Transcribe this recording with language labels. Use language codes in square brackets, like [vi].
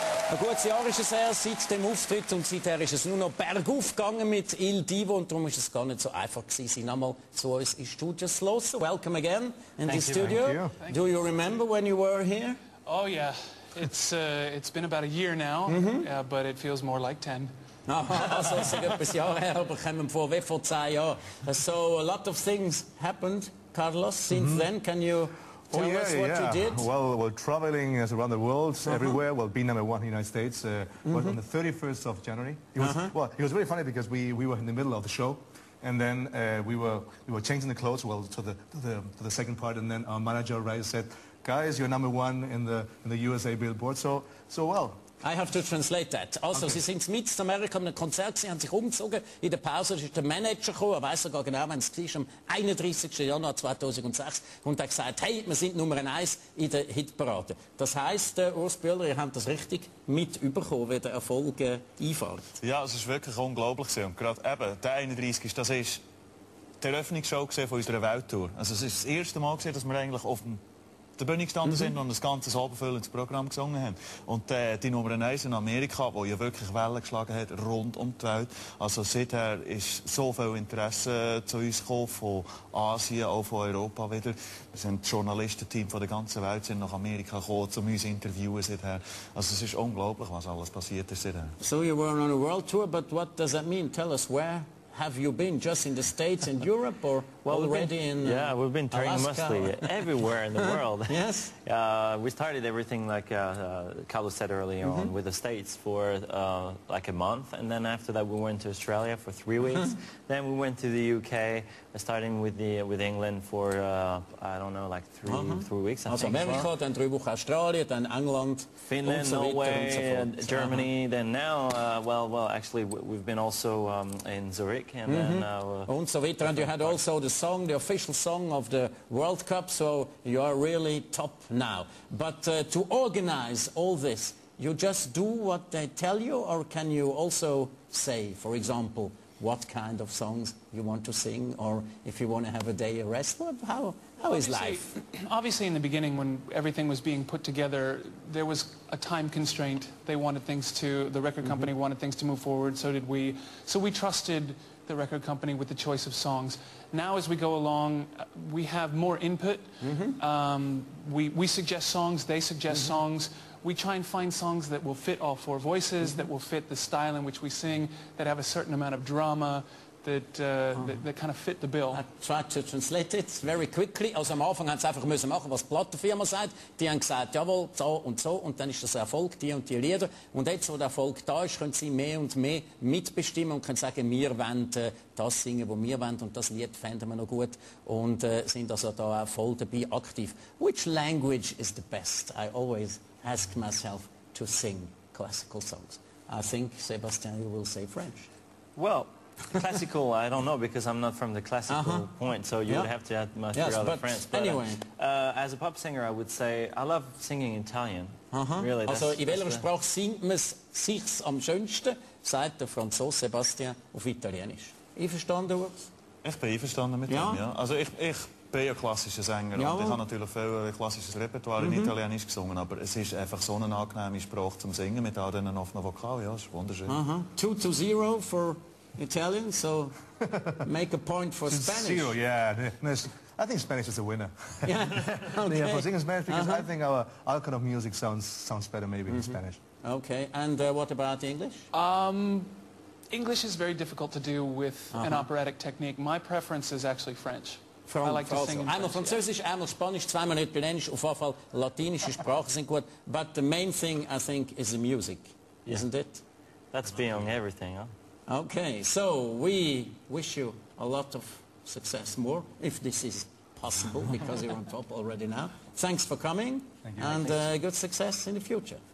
[de] Ein gutes Jahr ist es her seit dem Auftritt und seither ist es nur noch bergauf gegangen mit Il Divo und darum ist es gar nicht so einfach gewesen, sie nochmal zu uns ins Studio zu hören. [en] Welcome again in the studio. Do you remember when you were here? Oh yeah, it's been about a year now, but it feels more like 10. [de] Also es ist etwas Jahr her, aber kommen vor wie vor 10 Jahren. [en] So a lot of things happened, Carlos, since then. Can you tell us what you did? Well, traveling around the world, everywhere. Well, being number one in the United States was on the 31st of January. It was, well, it was very funny because we were in the middle of the show, and then we were changing the clothes to the second part, and then our manager said, "Guys, you're number one in the USA Billboard." So well. I have to translate that. [de] Also, Sie sind mit in Amerika an einem Konzert, Sie haben sich umgezogen. In der Pause ist der Manager gekommen, er weiss sogar genau, wenn es war, am 31. Januar 2006. Und er hat gesagt, hey, wir sind Nummer 1 in der Hitparade. Das heisst, Urs Bühler, ihr habt das richtig mitbekommen, wie der Erfolg einfährt. Ja, es ist wirklich unglaublich. Und gerade eben, der 31. Das ist die Eröffnungsshow von unserer Welttour. Also es ist das erste Mal, dass wir eigentlich auf der Bühne gestanden sind und das ganze abendfüllendes Programm gesungen haben. Und die Nummer 1 in Amerika, die ja wirklich Wellen geschlagen hat, rund um die Welt. Also seither ist so viel Interesse zu uns gekommen, von Asien, auch von Europa wieder. Wir sind das Journalistenteam von der ganzen Welt sind nach Amerika gekommen, um uns zu interviewen seither. Also es ist unglaublich, was alles passiert ist seither. [en] So you were on a world tour, but what does that mean? Tell us, where have you been? Just in the States and Europe, or already in Yeah, we've been touring mostly everywhere in the world. Yes? We started everything, like Carlos said earlier on, with the States for like a month, and then after that we went to Australia for 3 weeks. Then we went to the UK, starting with England for, I don't know, like three weeks. [de] Also Amerika, dann 3 Wochen Australien, dann England, [en] Finland, so Norway, and Germany. Then now, well, actually we've been also in Zurich. And then, and so [de] weiter. [en] And you had also the song, the official song of the World Cup, so you are really top now. But to organize all this, you just do what they tell you, or can you also say, for example, what kind of songs you want to sing, or if you want to have a day of rest? How is life? Obviously, in the beginning, when everything was being put together, there was a time constraint. They wanted things the record company wanted things to move forward, so did we. So we trusted the record company with the choice of songs. Now, as we go along, we have more input. We suggest songs, they suggest songs. We try and find songs that will fit all 4 voices, that will fit the style in which we sing, that have a certain amount of drama, that kind of fit the bill. I tried to translate it very quickly. [de] Also am Anfang haben sie einfach müssen machen, was die Plattenfirma sagt. Die haben gesagt, jawohl, so, und dann ist das Erfolg, die und die Lieder. Und jetzt, wo der Erfolg da ist, können sie mehr und mehr mitbestimmen und können sagen, wir wollen das singen, was wir wollen, und das Lied fänden wir noch gut, und sind also da auch voll dabei aktiv. [en] Which language is the best? I always ask myself to sing classical songs. I think, Sebastian, you will say French. Well, classical, I don't know, because I'm not from the classical point, so you would have to ask your other friends. But anyway, as a pop singer, I would say I love singing Italian. Really, [de] also in welcher Sprache singt man sich's am schönsten, sagt der Franzose Sebastian auf Italienisch. Einverstanden, Urs? Ich bin einverstanden mit dem, ja. Also ich bin ja klassischer Sänger und ich habe natürlich viel klassisches Repertoire in Italienisch gesungen, aber es ist einfach so eine angenehme Sprache zum Singen mit all diesen offenen Vokalen, ja, es ist wunderschön. [en] 2-0 for Italian, so make a point for Spanish. 0, yeah. I think Spanish is a winner. Yeah, okay. Yeah, for singing Spanish, because I think our kind of music sounds better maybe in Spanish. Okay, and what about English? English is very difficult to do with an operatic technique. My preference is actually French. I like to sing in French. [de] Einmal Französisch, einmal Spanisch, zweimal Italienisch, auf jeden Fall latinische Sprachen sind gut. [en] But the main thing, I think, is the music, isn't it? That's beyond everything, huh? Okay, so we wish you a lot of success more, if this is possible, because you're on top already now. Thanks for coming, and good success in the future.